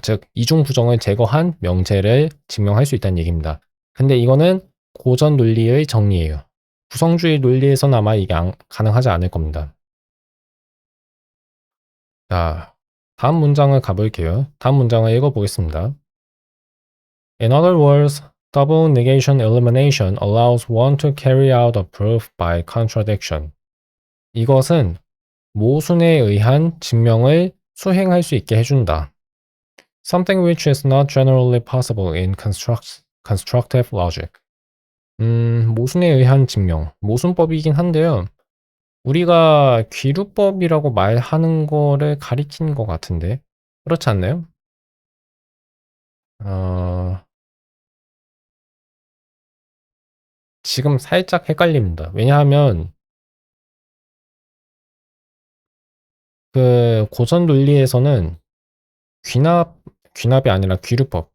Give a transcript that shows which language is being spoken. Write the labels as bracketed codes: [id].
[ko] 즉 이중부정을 제거한 명제를 증명할 수 있다는 얘기입니다. 근데 이거는 고전 논리의 정리예요. 구성주의 논리에서는 아마 이게 가능하지 않을 겁니다. 자, 다음 문장을 가볼게요. 다음 문장을 읽어보겠습니다. [en] In other words, double negation elimination allows one to carry out a proof by contradiction. [ko] 이것은 모순에 의한 증명을 수행할 수 있게 해준다. [en] Something which is not generally possible in constructive logic. [ko] 모순에 의한 증명. 모순법이긴 한데요. 우리가 귀류법이라고 말하는 거를 가리키는 것 같은데. 그렇지 않나요? 지금 살짝 헷갈립니다. 왜냐하면 그 고전 논리에서는 귀납이 아니라 귀류법.